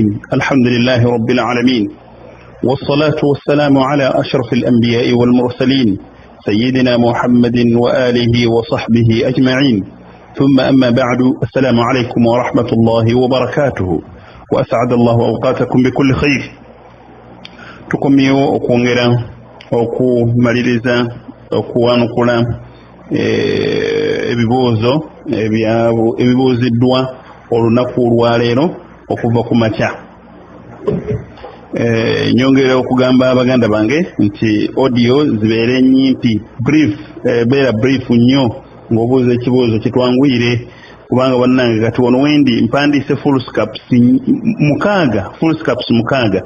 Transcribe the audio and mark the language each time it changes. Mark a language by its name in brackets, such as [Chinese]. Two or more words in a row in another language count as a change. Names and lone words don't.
[Arabic] الحمد لله رب العالمين، والصلاة والسلام على أشرف الأنبياء والمرسلين سيدنا محمد وآله وصحبه أجمعين، ثم أما بعد. السلام عليكم ورحمة الله وبركاته، وأسعد الله أوقاتكم بكل خير. [Ganda] tukomyewo okwongera okumaliriza okuwanukula ebibuuziddwa olunaku olwaleero okuva ku makya. Nyongera okugamba abaganda bange nti audio zibeere nyimpi, beera brief nnyo ng'obuuza ekibuuzo kitwanguyire, kubanga bannange kati wano wendi mpandiise [English] full scaps [Ganda] mukaaga.